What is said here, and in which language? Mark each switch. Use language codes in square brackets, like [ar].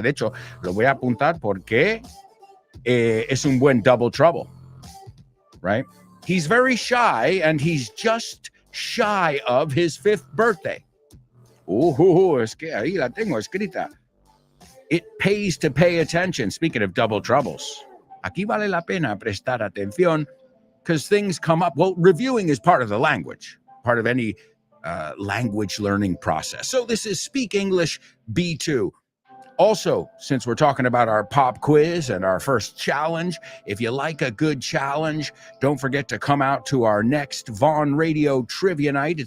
[es] De hecho, lo voy a apuntar porque es un buen double trouble, right? [en] He's very shy and he's just shy of his 5th birthday. [es] Es que ahí la tengo escrita. [en] It pays to pay attention. Speaking of double troubles, [es] aquí vale la pena prestar atención [en] because things come up. Well, reviewing is part of the language, part of any language learning process. So this is Speak English B2. Also, since we're talking about our pop quiz and our first challenge, if you like a good challenge, don't forget to come out to our next Vaughn Radio Trivia Night.